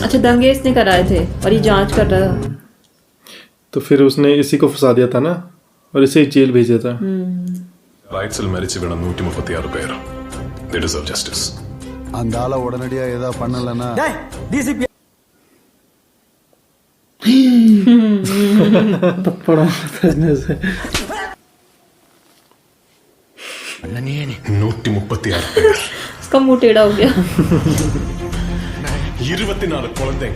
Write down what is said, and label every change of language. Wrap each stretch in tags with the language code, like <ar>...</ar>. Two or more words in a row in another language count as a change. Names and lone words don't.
<hi>अच्छा दंगे इसने कराए थे और ये जांच कर रहा था। तो फिर उसने इसी को फंसा दिया था ना और इसे जेल भेजा था।</hi> <ml>റൈറ്റ്സിൽ മരിച്ചു വീണ 136 പേർ.</ml> <en>They deserve justice.</en> <ta>அந்த ஆள உடனடியா ஏதா பண்ணலனா டிசிபி</ta> <hi>थप्पड़ मारने से</hi> <ml>136 പേർ.</ml> <hi>इसका मुंह टेढ़ा हो गया।</hi> <ta>24 குழந்தைங்க.</ta>